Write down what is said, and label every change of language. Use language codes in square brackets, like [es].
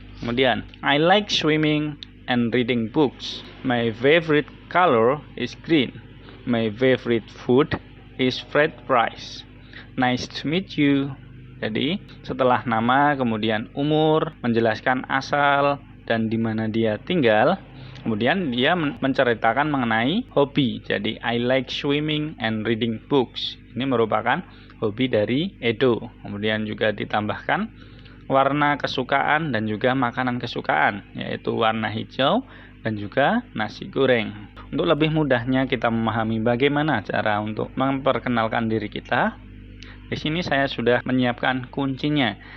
[id] Kemudian, [en] I like swimming and reading books. My favorite color is green. My favorite food is fried rice. Nice to meet you. [id] Jadi setelah nama, kemudian umur, menjelaskan asal dan di mana dia tinggal, kemudian dia menceritakan mengenai hobi. Jadi [en] I like swimming and reading books. [id] Ini merupakan hobi dari Edo. Kemudian juga ditambahkan warna kesukaan dan juga makanan kesukaan, yaitu warna hijau dan juga nasi goreng. Untuk lebih mudahnya kita memahami bagaimana cara untuk memperkenalkan diri kita, di sini saya sudah menyiapkan kuncinya.